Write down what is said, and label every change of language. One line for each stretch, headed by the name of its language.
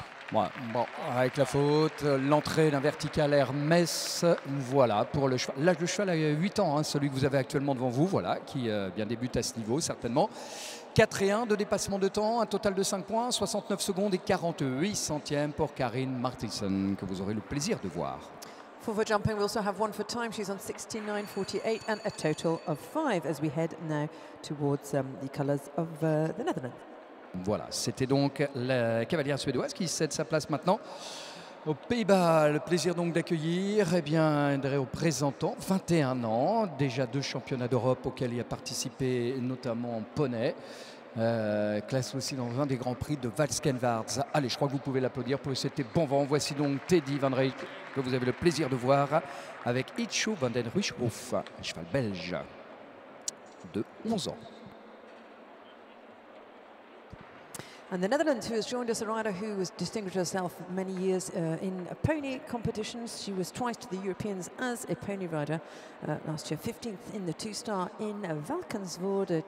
French: Ouais, bon, avec la faute, l'entrée d'un vertical Hermès, voilà, pour le cheval. Là, le cheval a 8 ans, hein, celui que vous avez actuellement devant vous, voilà, qui bien débute à ce niveau, certainement. 4 et 1 de dépassement de temps, un total de 5 points, 69 secondes et 48 centièmes pour Karin Martinsen, que vous aurez le plaisir de voir.
English: For jumping, we also have one for time. She's on 69.48 and a total of 5 as we head now towards the colours of the Netherlands.
French: Voilà, c'était donc la cavalière suédoise qui cède sa place maintenant aux Pays-Bas. Le plaisir donc d'accueillir un des représentants, 21 ans, déjà 2 championnats d'Europe auxquels il a participé, notamment en poney. Classe aussi dans un des grands prix de Valskenwaards. Allez, je crois que vous pouvez l'applaudir pour c'était bon vent. Voici donc Teddy Van Rijk, que vous avez le plaisir de voir avec Icho van den Ruijhof, un cheval belge de 11 ans.
English: And the Netherlands, who has joined us, a rider who has distinguished herself many years in pony competitions. She was twice to the Europeans as a pony rider. Last year, 15th in the 2-star in Valkenswaard.